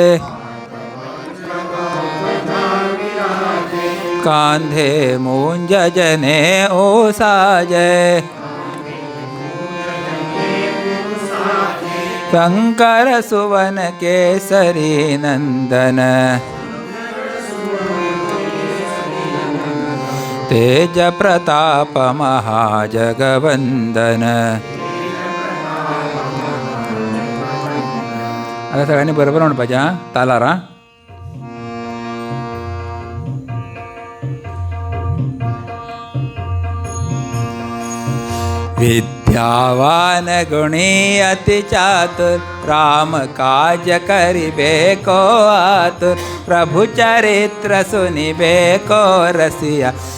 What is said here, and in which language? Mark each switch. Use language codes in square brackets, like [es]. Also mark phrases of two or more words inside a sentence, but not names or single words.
[awa] कांधे मूंज जने ओ साजे शंकर सुवन केसरी नंदन तेज प्रताप महाजगवंदन. [kok] आता सगळ्यांनी बरोबर म्हणपाचें हां, तालार हां. [awa] विद्यावान गुणी अति चातुर राम काज करिबे को आतुर प्रभु चरित्र सुनिबे को रसिया